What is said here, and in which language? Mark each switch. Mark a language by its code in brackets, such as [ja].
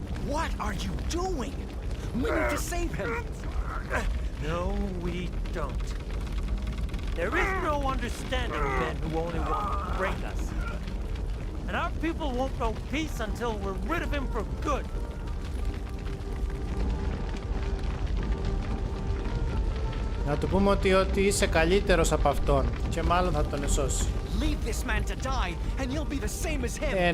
[en] what are you doing? We need to save him. No, we don't. There is no understanding men who only want to break us. And our people won't know peace until we're rid of him for good. [el] Να του πούμε ότι είσαι καλύτερος από αυτόν και μάλλον θα τον εσώσει. [en] Leave this man to die and you'll be the same as him.